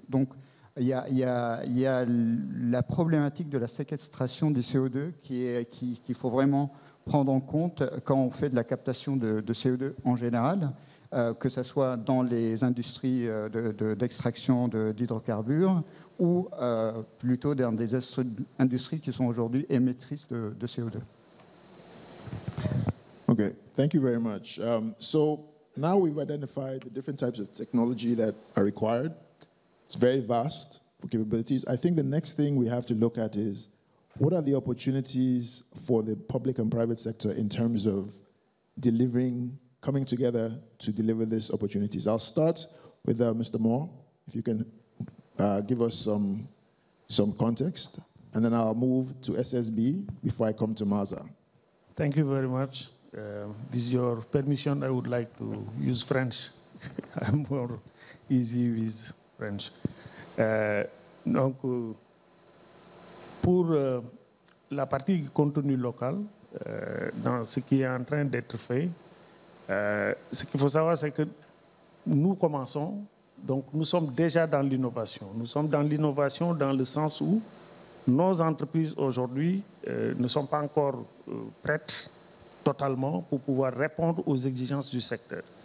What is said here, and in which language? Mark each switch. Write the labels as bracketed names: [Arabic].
[French] Donc, il y a la problématique de la séquestration du CO2 qu'il faut vraiment prendre en compte quand on fait de la captation de CO2 en général, que ce soit dans les industries d'extraction d'hydrocarbures ou plutôt dans des industries qui sont aujourd'hui émettrices de CO2. [English] Okay, thank you very much. So now we've identified the different types of technology that are required. It's very vast for capabilities. I think the next thing we have to look at is what are the opportunities for the public and private sector in terms of coming together to deliver these opportunities. I'll start with Mr. Moore, if you can give us some context, and then I'll move to SSB before I come to Maza. Thank you very much. With your permission, I would like to use French. I'm more easy with French. [French] Donc, pour la partie contenu local, dans ce qui est en train d'être fait, ce qu'il faut savoir, c'est que nous commençons, donc nous sommes déjà dans l'innovation. Nous sommes dans l'innovation dans le sens où nos entreprises aujourd'hui ne sont pas encore prêtes totalement pour pouvoir répondre aux exigences du secteur.